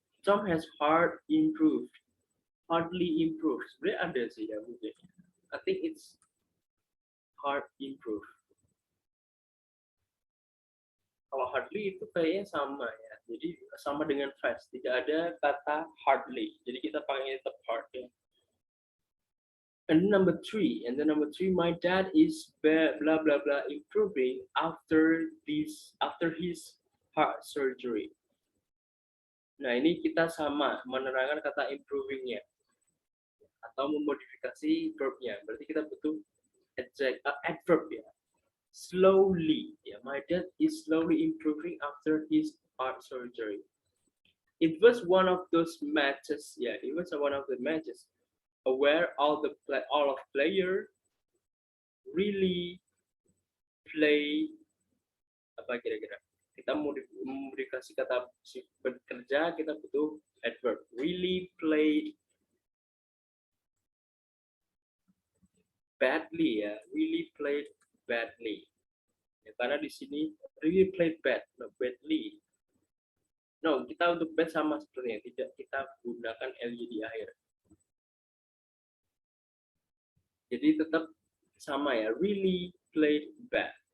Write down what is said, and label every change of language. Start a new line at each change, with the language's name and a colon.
English: Tom has hardly improved.
Indonesian: Sebenarnya ada sih ya mungkin.
English: I think it's hard improve.
Indonesian: Kalau hardly itu kayaknya sama ya. Jadi sama dengan fast. Tidak ada kata hardly. Jadi kita pakai tetap hard ya.
English: And number 3, my dad is blah blah blah improving after his heart surgery.
Indonesian: Nah, ini kita sama menerangkan kata improving-nya atau memodifikasi verb-nya. Berarti kita butuh adverb ya.
English: Slowly ya, my dad is slowly improving after his heart surgery. It was one of those matches ya. It was one of the matches where all of player really play
Indonesian: apa kira-kira. Kita modifikasi kata bekerja, kita butuh adverb.
English: Really played badly ya. Really played badly.
Indonesian: Ya, karena di sini
English: really played bad, not badly.
Indonesian: No, kita untuk bad sama sepertinya, tidak kita gunakan ly di akhir. Jadi tetap sama ya,
English: really played bad.